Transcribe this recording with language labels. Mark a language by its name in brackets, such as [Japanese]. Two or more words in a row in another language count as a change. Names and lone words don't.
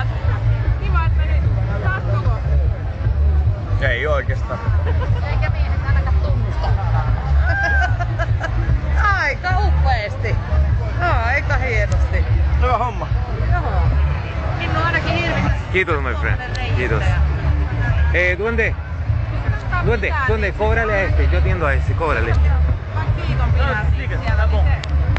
[Finnish] Kiva, että meni. Sattuko? Ei oikeastaan. Eikä miehet ainakaan tunnusta. Aika upeesti. Aika hienosti. Hyvä homma. Joo. Minun ainakin hirvittää. Kiitos [English] my friend. [Finnish] Kiitos. [Spanish] ¿Dónde? Cóbrale a este. Yo atiendo a este. Cóbrale. [Finnish] Kiiton pidä siellä.